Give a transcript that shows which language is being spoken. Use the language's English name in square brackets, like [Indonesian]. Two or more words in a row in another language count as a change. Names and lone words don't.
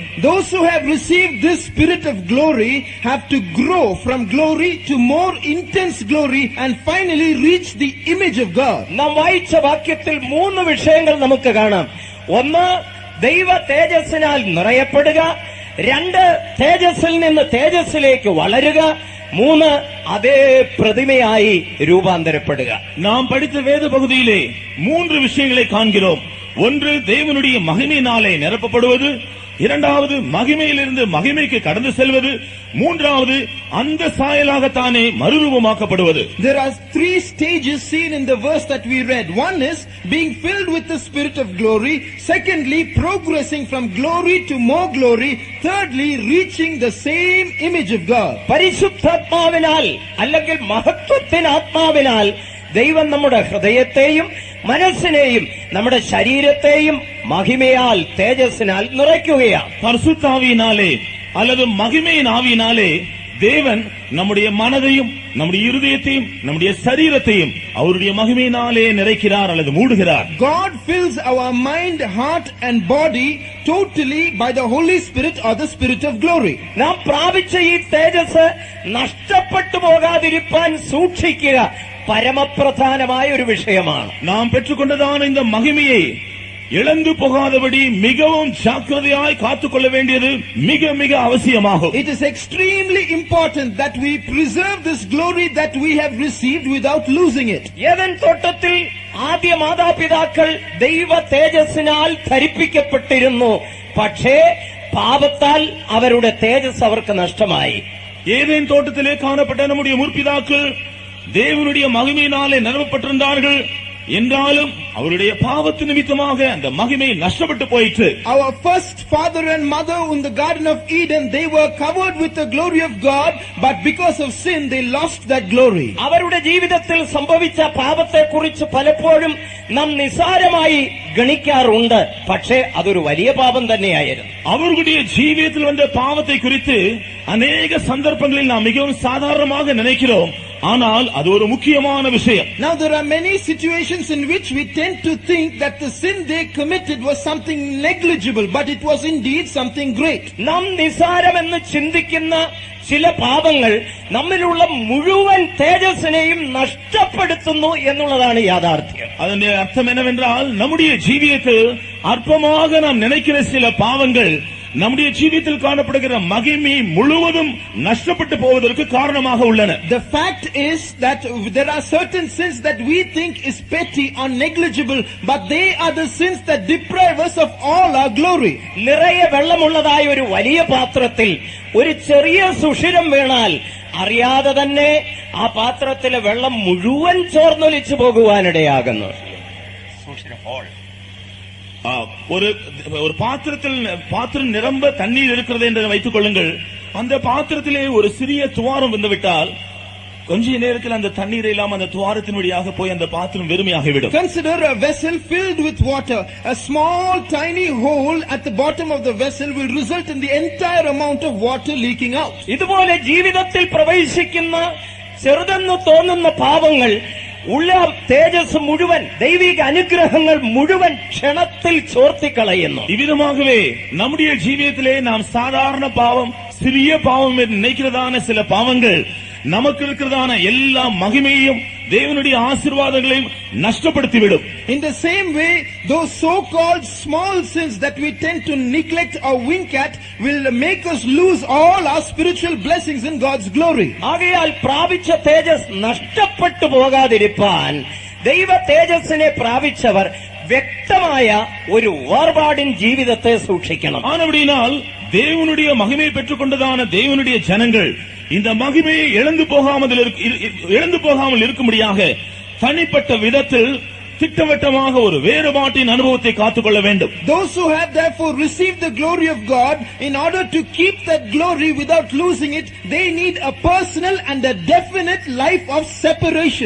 [English] Those who have received this spirit of glory have to grow from glory to more intense glory and finally reach the image of God. [Malayalam] നാം വായിച്ച വാക്യത്തിൽ 3 വിഷയങ്ങൾ നമുക്ക് കാണാം. ഒന്ന്, ദൈവ തേജസ്സിനാൽ നിറയപ്പെടുക. 2, തേജസ്സിൽ നിന്ന് തേജസ്സിലേക്ക് വളരുക. മൂന്ന്, അതേ പ്രതിമയായി രൂപാന്തരപ്പെടുക. [Tamil] நாம் படித்த வேத பகுதியிலே 3 விஷயங்களை காண்கிறோம். ஒன்று, தேவனுடைய மகிமையினாலே நிரப்பப்படுவது. இரண்டாவது, மகிமையிலிருந்து மகிமைக்கு கடந்து செல்வது. மூன்றாவது, அந்த சாயலாகத்தானே மறுரூபமாக்கப்படுவது. [English] There are 3 stages seen in the verse that we read. One is being filled with the Spirit of glory. Secondly, progressing from glory to more glory. Thirdly, reaching the same image of God. [Malayalam] പരിശുദ്ധാത്മാവിനാൽ അല്ലെങ്കിൽ മഹത്വത്തിനാത്മാവിനാൽ ദൈവം നമ്മുടെ ഹൃദയത്തെയും മനസ്സിനെയും നമ്മുടെ ശരീരത്തെയും മഹിമയാൽ തേജസ്സിനാൽ നിറയ്ക്കുകയാണ്. [Tamil] பரிசுத்தாவியினாலே அல்லது மகிமையின் ஆவியினாலே தேவன் நம்முடைய மனதையும் நம்முடைய இருதயத்தையும் நம்முடைய சரீரத்தையும் அவருடைய மகிமையினாலே நிறைக்கிறார் அல்லது மூடுகிறார். [English] God fills our mind, heart and body totally by the Holy Spirit or the Spirit of glory. [Malayalam] നാം പ്രാപിച്ച ഈ തേജസ് നഷ്ടപ്പെട്ടു പോകാതിരിക്കാൻ സൂക്ഷിക്കുക പരമപ്രധാനമായ ഒരു വിഷയമാണ്. [Tamil] நாம் பெற்றுக்கொண்டதான இந்த மகிமையை இழந்து போகாதபடி மிகவும் ஜாக்கிரதையாய் காத்துக்கொள்ள வேண்டியது மிக மிக அவசியமாகும். [English] It is extremely important that we preserve this glory that we have received without losing it. [Malayalam] ഏദൻ തോട്ടത്തിൽ ആദ്യ മാതാപിതാക്കൾ ദൈവ തേജസ്സിനാൽ ധരിപ്പിക്കപ്പെട്ടിരുന്നു. പക്ഷേ പാപത്താൽ അവരുടെ തേജസ് അവർക്ക് നഷ്ടമായി. [Tamil] ஏதேன் தோட்டத்திலே காணப்பட்ட நம்முடைய முற்பிதாக்கள் தேவனுடைய மகிமையினாலே நிரப்பப்பட்டிருந்தார்கள். என்றாலும் அவருடைய பாவத்து நிமித்தமாக அந்த மகிமை நஷ்டப்பட்டு போயிற்று. [English] Our first father and mother in the Garden of Eden, they were covered with the glory of God, but because of sin they lost that glory. [Malayalam] അവരുടെ ജീവിതത്തിൽ സംഭവിച്ച പാപത്തെക്കുറിച്ച് പലപ്പോഴും നാം നിസ്സാരമായി ഗണിക്കാറുണ്ട്. പക്ഷേ അതൊരു വലിയ പാപം തന്നെയായിരുന്നു. [Tamil] அவர்களுடைய ஜீவியத்தில் வந்த பாவத்தை குறித்து அநேக சந்தர்ப்பங்களில் நாம் மிகவும் சாதாரணமாக நினைக்கிறோம். ஆனால் அது ஒரு முக்கியமான விஷயம். [English] Now there are many situations in which we tend to think that the sin they committed was something negligible, but it was indeed something great. [Malayalam] നാം നിസ്സാരമെന്ന് ചിന്തിക്കുന്ന ചില പാപങ്ങൾ നമ്മിലുള്ള മുഴുവൻ തേജസ്സിനെയും നഷ്ടപ്പെടുത്തുന്നു എന്നുള്ളതാണ് യാഥാർത്ഥ്യം. [Tamil] அதனுடைய அர்த்தம் என்னவென்றால் நம்முடைய ஜீவியத்தில் அற்பமாக நாம் நினைக்கிற சில பாவங்கள் நம்முடைய ஜீவியத்தில் காணப்படுகிற மகிமை முழுவதும் நஷ்டப்பட்டு போவதற்கு காரணமாக உள்ளன. [English] The fact is that there are certain sins that we think is petty or negligible, but they are the sins that deprive us of all our glory. [Malayalam] നിറയെ വെള്ളമുള്ളതായ ഒരു വലിയ പാത്രത്തിൽ ഒരു ചെറിയ സുഷിരം വീണാൽ അറിയാതെ തന്നെ ആ പാത്രത്തിലെ വെള്ളം മുഴുവൻ ചോർന്നൊലിച്ചു പോകുവാനിടയാകുന്നു. [Tamil] ஒரு பாத்திரம் நிரம்ப தண்ணீர் இருக்கிறது என்று வைத்துக் கொள்ளுங்கள். அந்த பாத்திரத்திலே ஒரு சிறிய துவாரம் வந்துவிட்டால் கொஞ்ச நேரத்தில் அந்த தண்ணீரை எல்லாம் அந்த துவாரத்தின் வழியாக போய் அந்த பாத்திரம் வெறுமையாகிவிடும். [English] Consider a vessel filled with water. A small tiny hole at the bottom of the vessel will result in the entire amount of water leaking out. [Malayalam] ഇതുപോലെ ജീവിതത്തിൽ പ്രവേശിക്കുന്ന ചെറുതെന്ന് തോന്നുന്ന പാപങ്ങൾ ഉള്ള തേജസ് മുഴുവൻ, ദൈവിക അനുഗ്രഹങ്ങൾ മുഴുവൻ ക്ഷണത്തിൽ ചോർത്തിക്കളയുന്നു. [Tamil] இவ்விதமாகவே நம்முடைய ஜீவியத்திலே நாம் சாதாரண பாவம், சிறிய பாவம் என்று நினைக்கிறதான சில பாவங்கள் நமக்கு இருக்கிறதான எல்லா மகிமையும் தேவனுடைய ஆசீர்வாதங்களையும் நஷ்டப்படுத்திவிடும். [English] In the same way, those so-called small sins that we tend to neglect or wink at will make us lose all our spiritual blessings in God's glory. [Malayalam] ആകയാൽ പ്രാപിച്ച തേജസ് നഷ്ടപ്പെട്ടു പോകാതിരിപ്പാൻ ദൈവ തേജസ്സിനെ പ്രാപിച്ചവർ വ്യക്തമായ ഒരു വേർപാടിൻ ജീവിതത്തെ സൂക്ഷിക്കണം. [Tamil] ஆனபடியால் தேவனுடைய மகிமை பெற்றுக் கொண்டதான தேவனுடைய ஜனங்கள் இந்த மகிமையை இழந்து போகாமல் இருக்கும்படியாக தனிப்பட்ட விதத்தில் திட்டவட்டமாக ஒரு வேறுபாட்டின் அனுபவத்தை காத்துக்கொள்ள வேண்டும். [English] Those who have therefore received the glory of God, in order to keep that glory without losing it, they need a personal and a definite life of separation.